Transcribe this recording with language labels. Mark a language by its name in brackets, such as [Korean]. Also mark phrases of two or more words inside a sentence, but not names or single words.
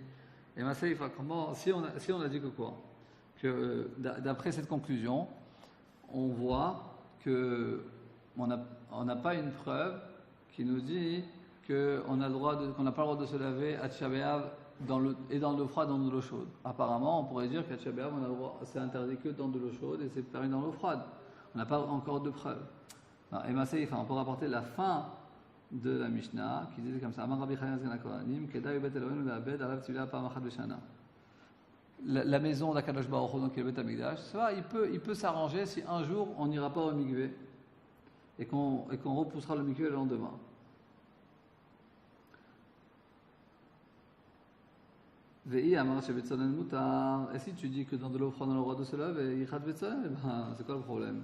[French] Et maintenant, comment, si on a dit que quoi? Que d'après cette conclusion, on voit qu'on n'a pas une preuve qui nous dit qu'on n'a pas le droit de se laver à [Hebrew] תשעה באב [French] dans l'eau froide, dans de l'eau chaude. Apparemment, on pourrait dire qu'à [Hebrew] תשעה באב, [French] on a le droit, c'est interdit que dans de l'eau chaude et c'est permis dans l'eau froide. On n'a pas encore de preuves. Et Maseif, on peut rapporter la fin de la Mishnah qui disait comme ça: [Hebrew] אמר רבי חנינא סגן הכהנים כדאי בית אלוהינו לאבד עליו תפילה פעם אחת בשנה. [French] La maison d' [Hebrew] הקדוש ברוך הוא, [French] donc qui est le [Hebrew] בית המקדש, [French] ça va, il peut s'arranger si un jour on n'ira pas au mikvé et qu'on repoussera le mikvé le lendemain. Et si tu dis que dans de l'eau froide on a le droit de se laver, c'est quoi le problème?